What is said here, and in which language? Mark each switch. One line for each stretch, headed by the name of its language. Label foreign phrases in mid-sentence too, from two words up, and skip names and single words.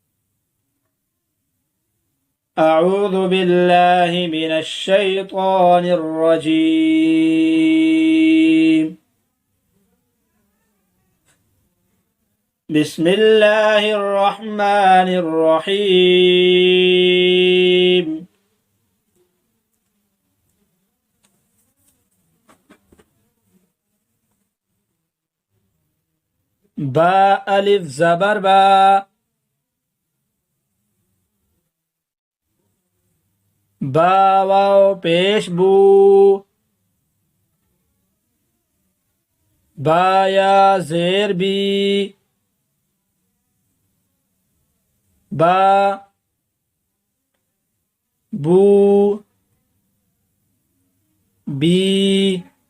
Arabic: اعوذ باللہ من الشیطان الرجیم، بسم اللہ الرحمن الرحیم۔
Urdu: با الف زبر با، با واو پیش بو، با یا زیر بی، با بو بی،